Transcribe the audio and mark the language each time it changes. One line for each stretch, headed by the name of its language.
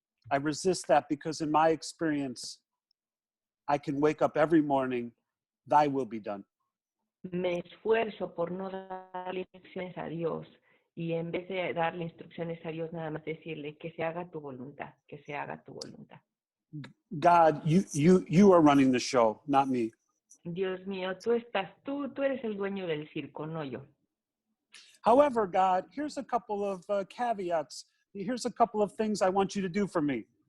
English: I resist that because in my experience, I can wake up every morning, thy will be done.
Spanish: Me esfuerzo por no darle instrucciones a Dios y en vez de darle instrucciones a Dios, nada más decirle que se haga tu voluntad, que se haga tu voluntad.
English: God, you are running the show, not me.
Spanish: Dios mío, tú eres el dueño del circo, no yo.
English: However, God, here's a couple of caveats. Here's a couple of things I want you to do for me.